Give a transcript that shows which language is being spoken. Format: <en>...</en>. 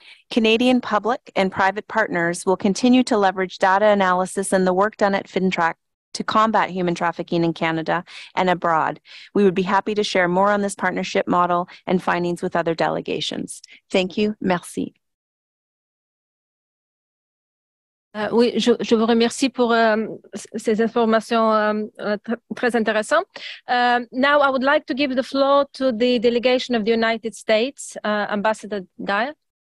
<en>Canadian public and private partners will continue to leverage data analysis and the work done at FinTrack to combat human trafficking in Canada and abroad. We would be happy to share more on this partnership model and findings with other delegations. Thank you.</en> <fr>Merci. Oui, je vous remercie pour ces informations très intéressantes.</fr> <en>Now I would like to give the floor to the delegation of the United States, Ambassador Dyer.</en>